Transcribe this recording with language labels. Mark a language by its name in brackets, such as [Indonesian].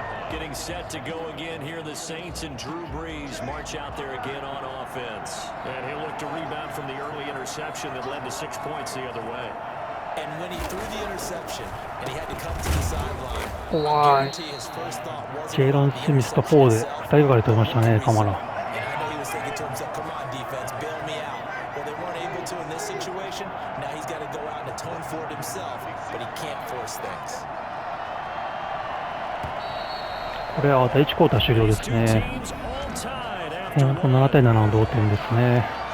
[English] Getting set to go again here, the Saints and Drew Brees march out there again on offense. And he'll look to rebound from the early interception that led to 6 points the other way. And when he threw the interception and he had to come to the sideline, [Japanese] 怖い。ジェイロン・スミスとフォーで2人がかり取りましたね、カマラ。 [English] And I know he was thinking to himself, come on defense, bail me out. Well, they weren't able to in this situation. Now he's got to go out and atone for it himself, but he can't force things. [Japanese] これは第1クォーター終了ですね。7対7の同点ですね。